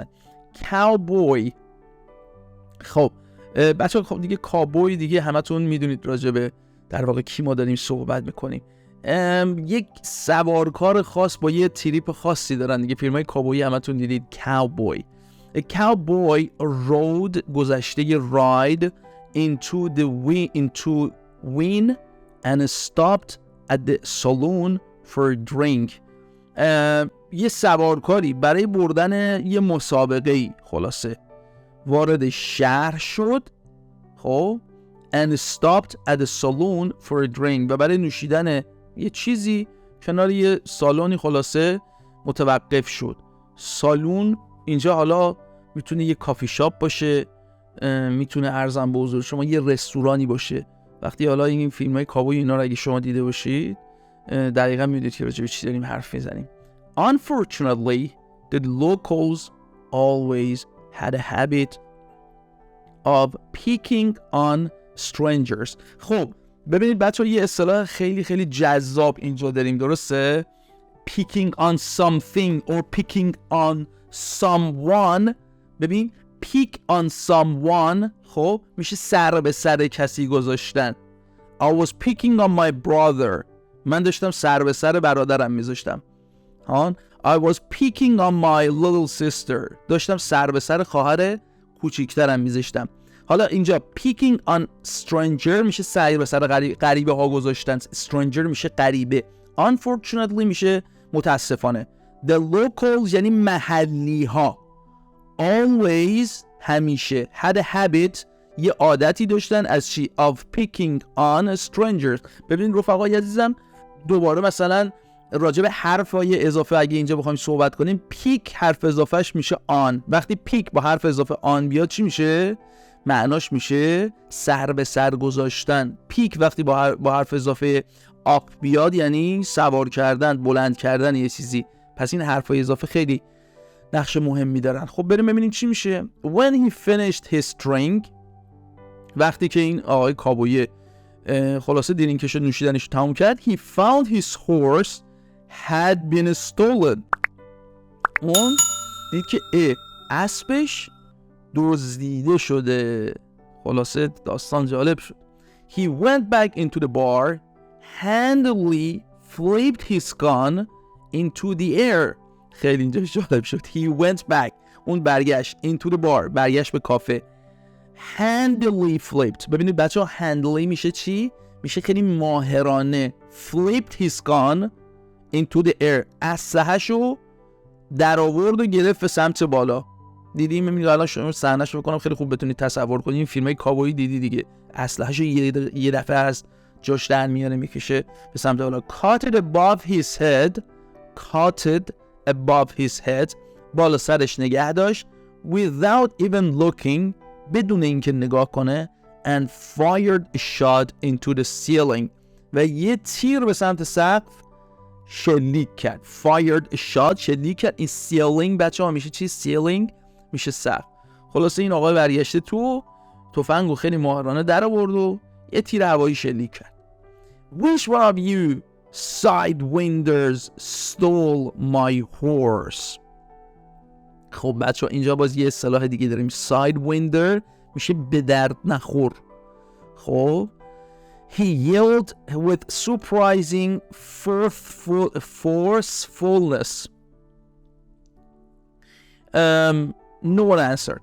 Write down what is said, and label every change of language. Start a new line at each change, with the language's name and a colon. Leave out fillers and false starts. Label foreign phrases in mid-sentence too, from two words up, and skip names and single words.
Persian: کاوبوی. خب بچه‌ها خب دیگه کاوبوی دیگه همتون میدونید راجع به در واقع کی ما داریم صحبت میکنیم. یک سوارکار خاص با یه تریپ خاصی دارن دیگه. فیلم‌های کاوبویی همتون دیدید. کاوبوی.
English: A cowboy rode گذشته ride into wind and stopped at the saloon for a drink.
Persian: یه سوارکاری برای بردن یه مسابقه‌ای خلاصه وارد شهر شد، خب
English: and stopped at the saloon for a drink
Persian: و برای نوشیدن یه چیزی کنار یه سالونی خلاصه متوقف شد. سالون اینجا حالا میتونه یه کافی شاپ باشه، میتونه ارزم به حضور شما یه رستورانی باشه. وقتی حالا این فیلم‌های کاوبوی اینا رو اگه شما دیده باشید دقیقاً میدونید که راجع به چی داریم حرف میزنیم.
English: Unfortunately, the locals always had a habit of picking on strangers.
Persian: خب ببینید بچه‌ها یه اصطلاح خیلی خیلی جذاب اینجا داریم، درسته؟
English: Picking on something or picking on someone.
Persian: ببین
English: pick on someone
Persian: خب میشه سر به سر کسی گذاشتن.
English: I was picking on my brother.
Persian: من داشتم سر به سر برادرم میذاشتم.
English: I was picking on my little sister.
Persian: داشتم سر به سر خواهر کوچیکترم میذاشتم. حالا اینجا
English: picking on stranger
Persian: میشه سر به سر غریبه ها گذاشتن. stranger میشه غریبه. Unfortunately میشه متاسفانه.
English: The locals
Persian: یعنی محلی ها. Always همیشه.
English: Had a habit
Persian: یه عادتی داشتن از چی؟
English: Of picking on strangers.
Persian: ببین رفقای عزیزم، دوباره مثلا راجع به حرفای اضافه اگه اینجا بخوایم صحبت کنیم، پیک حرف اضافهش میشه آن. وقتی پیک با حرف اضافه آن بیاد چی میشه؟ معناش میشه سر به سر گذاشتن. پیک وقتی با حرف اضافه آپ بیاد یعنی سوار کردن، بلند کردن یه چیزی. پس این حرفای اضافه خیلی نقش مهمی دارن. خب بریم ببینیم چی میشه.
English: When he finished his drink،
Persian: وقتی که این آقای کابوی خلاصه درینکش و نوشیدنش رو تموم کرد،
English: he found his horse had been stolen.
Persian: اون دید که اسبش دزدیده شده. خلاصه داستان جالب شد.
English: He went back into the bar, handily flipped his gun into the air.
Persian: خیلی اینجا جالب شد.
English: He went back،
Persian: اون برگشت
English: into the bar،
Persian: برگشت به کافه.
English: handily flipped،
Persian: ببینید بچه ها handily میشه چی؟ میشه خیلی ماهرانه.
English: flipped his gun into the air،
Persian: اسلحه‌شو در آورد و گرفت به سمت بالا. دیدیم؟ میبینید الان شما صحنه‌ش رو بکنم خیلی خوب بتونید تصور کنید. این فیلمای کاوبویی دیدی دیگه، اسلحه‌شو یه دفعه از جاش در میاره میکشه به سمت بالا.
English: caught it above his head، caught it above his head،
Persian: بالا سرش نگه داشت.
English: without even looking،
Persian: بدون اینکه نگاه کنه.
English: and fired a shot into the ceiling،
Persian: و یه تیر به سمت سقف شلیک کرد.
English: fired a shot،
Persian: شلیک کرد. این ceiling بچه ها میشه چی؟ ceiling میشه سقف. خلاصه این آقای برگشته تو تفنگو خیلی ماهرانه در آورد و یه تیر هوایی شلیک کرد.
English: which one of you sidewinders stole my horse.
Persian: خب بچه ها اینجا باز یه اصطلاح دیگه داریم. sidewinder میشه به درد نخور.
English: خب he yelled with surprising forcefulness. No one answered.